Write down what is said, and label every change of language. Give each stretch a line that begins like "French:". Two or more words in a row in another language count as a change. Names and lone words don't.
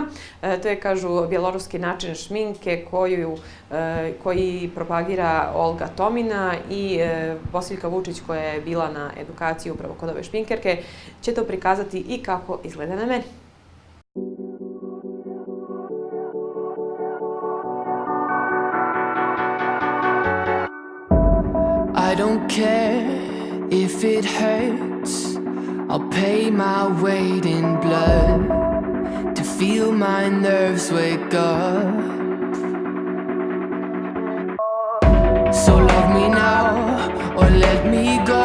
Croatian: To je, kažu, bjeloruski način šminke koji propagira Olga Tomina i Bosiljka Vučić, koja je bila na edukaciji upravo kod ove šminkerke, će to prikazati i kako izgleda na meni.
English: I don't care if it hurts, I'll pay my weight in blood to feel my nerves wake up. So love me now or let me go.